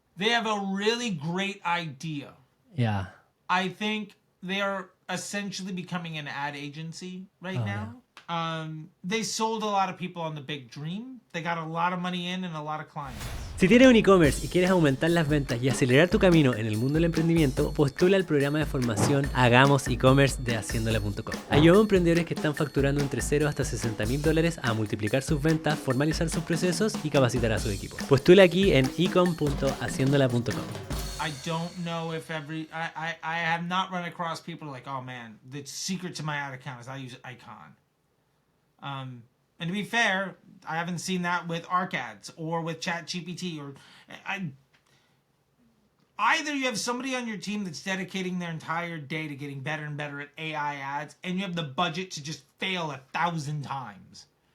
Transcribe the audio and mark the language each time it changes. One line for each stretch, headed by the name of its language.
English: They have a really great idea. Yeah. I think they are essentially becoming an ad agency right now. Yeah. They sold a lot of people on the big dream. They got a lot of money in and a lot of clients.
Spanish: Si tienes un e-commerce y quieres aumentar las ventas y acelerar tu camino en el mundo del emprendimiento, postula al programa de formación Hagamos eCommerce de haciendola.com. Ayuda a emprendedores que están facturando entre 0 hasta $60,000 a multiplicar sus ventas, formalizar sus procesos y capacitar a su equipo. Postula aquí en ecom.haciendola.com.
English: I don't know if I have not run across people like, oh man, the secret to my ad account is I use Icon. And to be fair, I haven't seen that with ARC ads or with ChatGPT or either you have somebody on your team that's dedicating their entire day to getting better and better at AI ads, and you have the budget to just fail 1,000 times.